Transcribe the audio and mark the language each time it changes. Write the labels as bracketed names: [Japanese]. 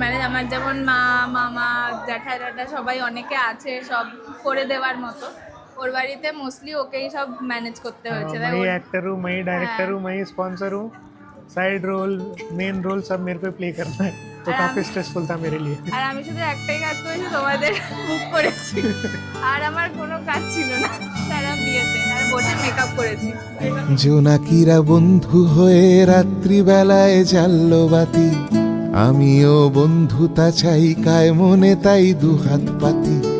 [Bangla] ঠেলাটা সবাই অনেকে আছে সব করে দেওয়ার মতো, ওর বাড়িতে মোস্টলি ওকেই সব ম্যানেজ করতে হয়েছে। তাই [Hindi] मैं [Bangla] ওর- [Hindi] एक्टर हूँ, मैं डायरेक्टर हूँ, मैं स्पॉन्सर हूँ, साइड रोल मेन रोल सब मेरे को प्ले करना है, तो काफ़ी स्ट्रेसफुल था मेरे लिए। [Bangla] আর আমি শুধু একটাই কাজ করেছি, তোমাদের বুক করেছি, আর আমার কোনো কাজ ছিল না সারা বিয়েতে, আর বসে মেকআপ করেছি। জোনাকিরা বন্ধু হয়ে রাত্রিবেলায় জ্বাললো বাতি, আমিও বন্ধুতা চাই কায় মনে তাই দুহাত পাতি।